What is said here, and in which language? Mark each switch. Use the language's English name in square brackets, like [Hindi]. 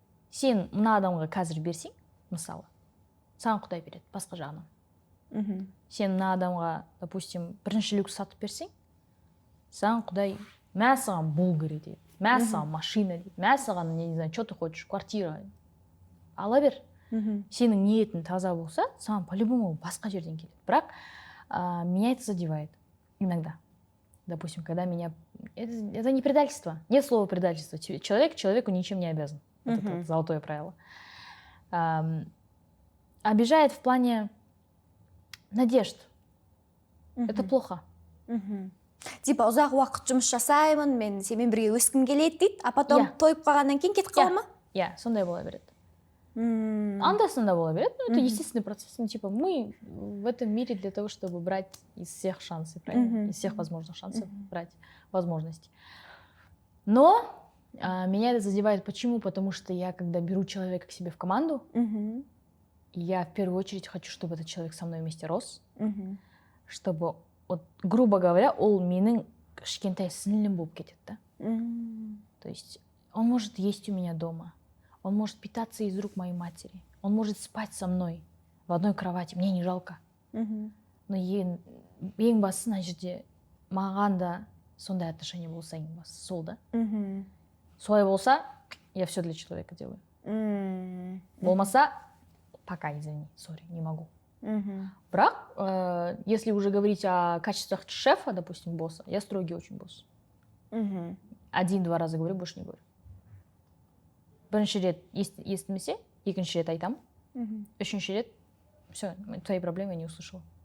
[Kazakh] Сен мына адамға қазір берсең, мысалы, саған Құдай береді, басқа жағынан. Сен мына адамға, допустим, бірінші люкс сатып берсең, саған Құдай мә саған бұл керек, мә саған машина дейді, мә саған, [Russian] не знаю, что ты хочешь, [Kazakh] квартира. Ала бер. Сенің ниетің таза болса, саған [Russian] по-любому [Kazakh] басқа жерден келеді. Бірақ [Russian] меня это задевает иногда. Допустим, когда меня... Это не предательство. Нет слова предательство. Человек человеку ничем не обязан. Это золотое правило. Обижает в плане надежд. Это плохо. [Kazakh] Типа, ұзақ уақыт жұмыс жасаймын, мен сенімен бірге өскім келеді дейді, [Russian] а потом [Kazakh] тойып қалғаннан кейін кетіп қала ма? Иә, сондай бола береді. [Russian] Анда-санда бола береді, но это естественный процесс. Ну, типа, мы в этом мире для того, чтобы брать из всех шансов, правильно? Из всех возможных шансов брать возможности. Но меня это задевает. Почему? Потому что я, когда беру человека к себе в команду, я в первую очередь хочу, чтобы этот человек со мной вместе рос, чтобы, вот, грубо говоря, [Kazakh] ол менің кішкентай сіңлім болып кетеді, [Russian] да? То есть он может есть у меня дома, он может питаться из рук моей матери, он может спать со мной в одной кровати, мне не жалко. [Kazakh] Но ең бастысы мына жерде маған да сондай [Russian] отношение [Kazakh] болса, ең бастысы сол, да? Солай болса, [Russian] я все для человека делаю. [Kazakh] Болмаса, [Russian] пока, извини, сори, не могу. [Kazakh] Бірақ, [Russian] если уже говорить о качествах шефа, допустим, босса, я строгий очень босс. 1-2 раза говорю, больше не говорю. [Kazakh] Бірінші рет естімесе, екінші рет айтам, үшінші рет, [Russian] все, твои проблемы я не услышала.